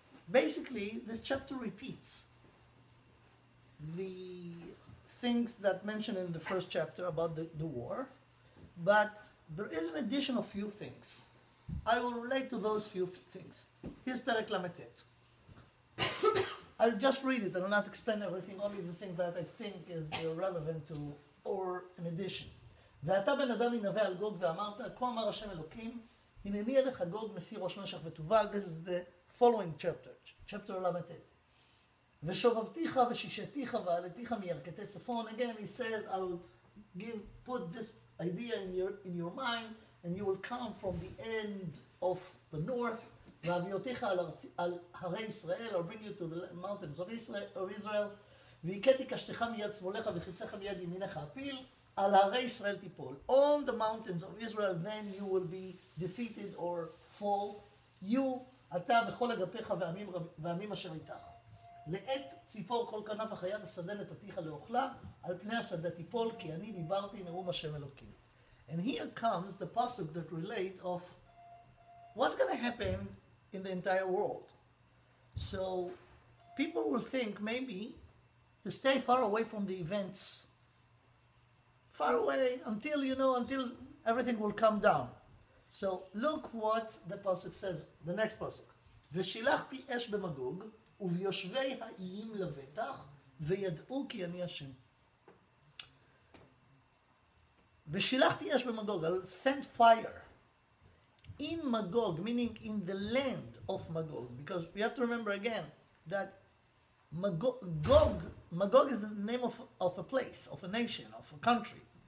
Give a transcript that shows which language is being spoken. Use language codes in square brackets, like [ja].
[en] Basically, this chapter repeats the things that mentioned in the first chapter about the war, but there is an addition of few things. I will relate to those few things. Here's Perek Lamed Tet. I'll just read it, I will not explain everything, only the thing that I think is relevant to, or an addition. [he] ואתה בן אדם ינבא על גוג ואמרת, כה אמר השם אלוקים, הנני אליך גוג נשיא ראש משך ותובל. [en] This is the following chapter, chapter ל"ט. [he] ושובבתיך ושישתיך ועלתיך מירכתי צפון. [en] Again, he says, I will put this idea in your mind, and you will come from the end of the north. [he] והביאותיך על הרי ישראל, [en] or bring you to the mountains of Israel. [he] והכיתי קשתך מיד שמאלך וחיציך מיד ימינך אפיל. על הרי ישראל תיפול. [en] On the mountains of Israel, then you will be defeated or fall. You, [he] אתה וכל אגפיך ועמים אשר איתך. לעת ציפור כל כנף החיית השדה נתתיך לאוכלה, על פני השדה תיפול, כי אני דיברתי נאום השם אלוקים. [en] And here comes the pasuk that relate of what's going to happen in the entire world. So people will think maybe to stay far away from the events, far away until everything will calm down. So look what the pasuk says, the next pasuk. [he] ושילחתי אש במגוג, וביושבי האיים לבטח, וידעו כי אני השם. ושילחתי אש במגוג, [en] I'll send fire in Magog, meaning in the land of Magog, because we have to remember again that Magog is the name of a place, of a nation, of a country.